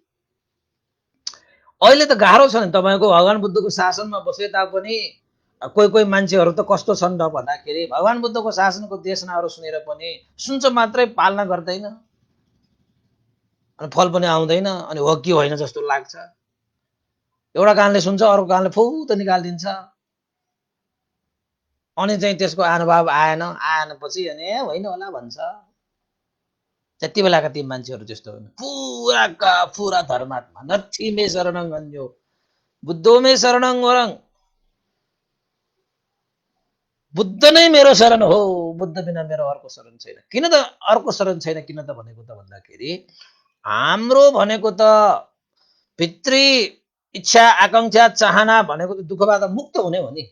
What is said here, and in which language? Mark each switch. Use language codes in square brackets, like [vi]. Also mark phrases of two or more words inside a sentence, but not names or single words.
[ne] अहिले त गाह्रो छ नि तपाईँको भगवान बुद्धको शासनमा बसे तापनि कोही कोही मान्छेहरू त कस्तो छन् त भन्दाखेरि भगवान बुद्धको शासनको देशनाहरू सुनेर पनि सुन्छ मात्रै, पालना गर्दैन, अनि फल पनि आउँदैन, अनि हो कि होइन जस्तो लाग्छ। एउटा कानले सुन्छ अर्को कानले फुत निकालिदिन्छ, अनि चाहिँ त्यसको अनुभव आएन पछि अनि होइन होला भन्छ। त्यति बेलाका ती मान्छेहरू त्यस्तो होइन, पुराका पुरा धर्मात्मा, [pi] नर्थी मे शरणं गन्यो बुद्धो मे शरणं वरं, [ne] बुद्ध नै मेरो शरण हो, बुद्ध बिना मेरो अर्को शरण छैन। किन त अर्को शरण छैन, किन त भनेको त भन्दाखेरि हाम्रो भनेको त भित्री इच्छा आकांक्षा चाहना भनेको त दुःखबाट मुक्त हुने हो नि।